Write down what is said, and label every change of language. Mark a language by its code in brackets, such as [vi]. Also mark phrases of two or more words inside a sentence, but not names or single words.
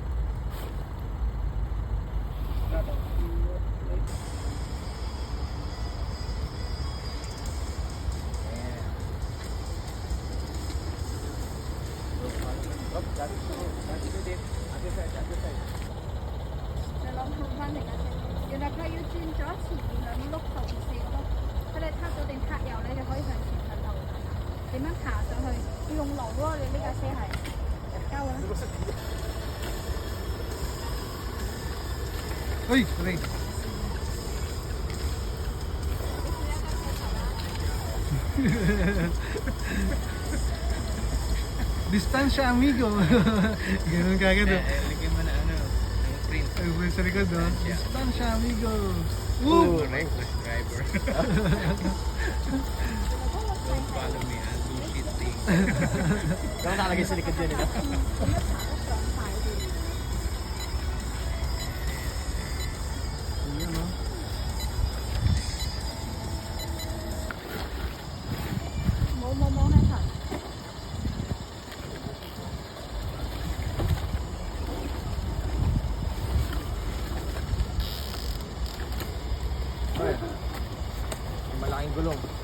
[en] Trouble. Right. Yeah. Go follow. Oh, that's good. Other side, other side. [yue] 你諗下翻嚟嘅啫，原來佢要轉咗前面兩碌紅線咯。佢哋撻咗定撻油咧，你可以向前向後睇下點樣爬上去，要用腦咯。你呢架車係交嘅咩？ [en] Uy, sorry. [tl] Distansya, amigo. Ganun kagad, oh. Lagyan mo na ano, yung print. Ay, boy, sa likod, oh. Distansya, amigo. Ooh, Woo! [en] reckless driver. Don't follow me, I'll do shit things. [tl] Saan nakalagay sa likod yan ito? [yue] 咁樣爬得上快啲。 [tl] Ayan, oh. [yue] 冇喺頭。 [tl] Malaking gulong.